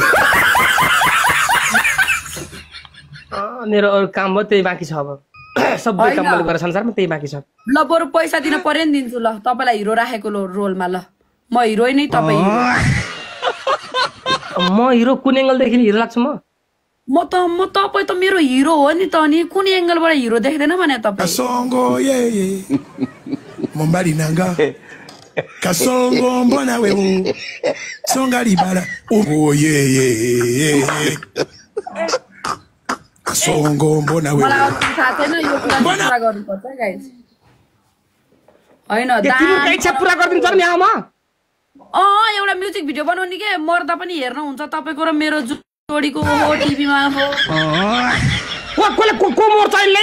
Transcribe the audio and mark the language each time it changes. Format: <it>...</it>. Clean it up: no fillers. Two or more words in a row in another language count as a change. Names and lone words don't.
<ne>मेरो अरू काम भयो त्यही बाँकी छ अब सबै काम मैले गरेर संसारमा त्यही बाँकी छ ल बरु पैसा दिन पर्यो नि दिन्छु ल तपाईलाई हिरो राखेको रोलमा ल म हिरोइन नै तपाई म हिरो कुन एंगलदेखि हिरो लाग्छ म तपाई त मेरो हिरो हो नि त अनि कुन एंगलबाट हिरो देख्दैन भने तपाई</ne> <sw>Kasongo ye Mombari nanga Kasongo mbona wewe Songa libala Oh ye Kasongo mbona wewe</sw> <ne>मलाई अरू थाहा छैन यो कुरा पुरा गर्नुपर्छ गाइस हैन तिम्रो इच्छा पुरा गर्दिन्छ नि आमा एउटा</ne> <en>music video</en> <ne>बनाउने के मर्दा पनि हेर्न हुन्छ तपाईको र मेरो जोडीको हो टिभीमा हो को मर्छ अहिले</ne>